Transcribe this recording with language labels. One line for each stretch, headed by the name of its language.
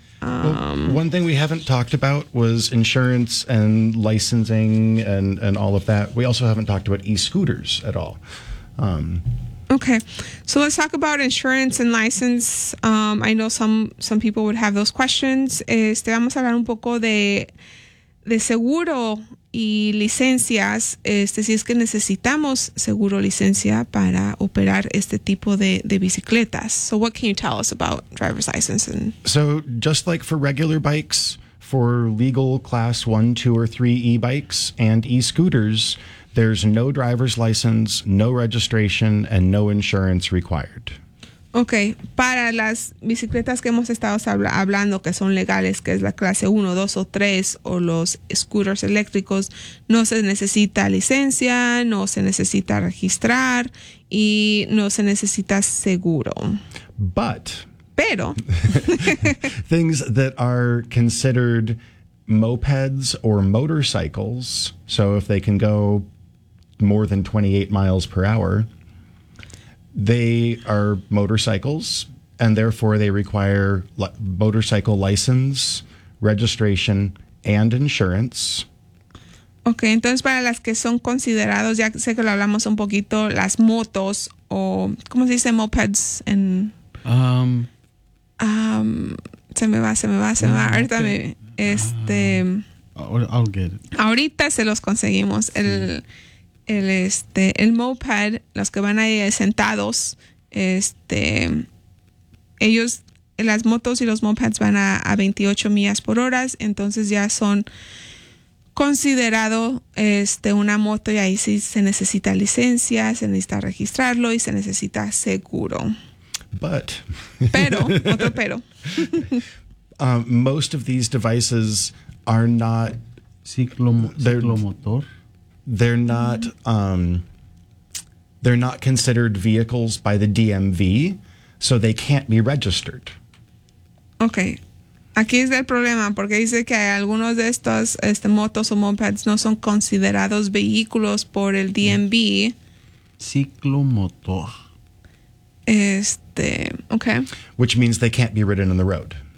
English: Well, one thing we haven't talked about was insurance and licensing and all of that. We also haven't talked about e-scooters at all. Okay, so let's talk about insurance and license. I know some people would have those questions.
Spanish: Este, vamos a hablar un poco de seguro y licencias. Este, si es que necesitamos seguro licencia para operar este tipo de bicicletas.
English: So what can you tell us about driver's license? And so just like for regular bikes, for legal class 1, 2, or 3 e-bikes and e-scooters, there's no driver's license, no registration, and no insurance required. Okay.
Spanish: Para las bicicletas que hemos estado hablando que son legales, que es la clase 1, 2 o 3, o los scooters eléctricos, no se necesita licencia, no se necesita registrar, y no se necesita seguro.
English: But.
Spanish: Pero.
English: Things that are considered mopeds or motorcycles, so if they can go more than 28 miles per hour, they are motorcycles, and therefore they require motorcycle license, registration, and insurance.
Spanish: Okay, entonces para las que son considerados, ya sé que lo hablamos un poquito, las motos, o, ¿cómo se dice mopeds? En, se me va. Ahorita me, este...
English: I'll get it.
Spanish: Ahorita se los conseguimos. Sí. El moped, los que van ahí sentados, este, ellos, las motos y los mopeds van a 28 millas por hora, entonces ya son considerado este una moto y ahí sí se necesita licencia, se necesita registrarlo y se necesita seguro.
English: But.
Spanish: Pero, otro pero.
English: Most of these devices are not
Spanish: ciclomotor.
English: They're not considered vehicles by the DMV, so they can't be registered. Okay.
Spanish: Aquí es el problema, porque dice que algunos de estos motos o mopeds no son considerados vehículos por el DMV. Ciclomotor. Este, okay.
English: Which means they can't be ridden on the road.